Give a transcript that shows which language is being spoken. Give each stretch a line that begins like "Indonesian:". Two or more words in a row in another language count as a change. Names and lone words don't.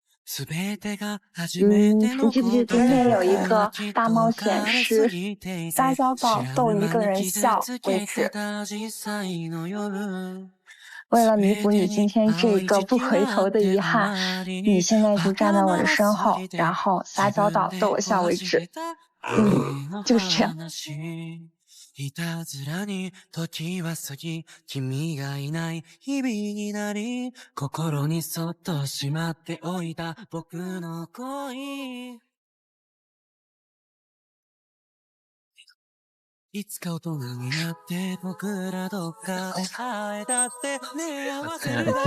Chinese: 记不记得今天有一个大冒险是撒娇到逗一个人笑为止。为了弥补你今天这个不回頭的遺憾，你現在就站在我的身後，然後撒嬌到逗我笑為止。就是這樣。
Japanese: いたずらに時は過ぎ君がいない日々になり心にそっとしまっておいた僕の恋いつか大人になって僕らどっかで会えたってねえ合わせるだけ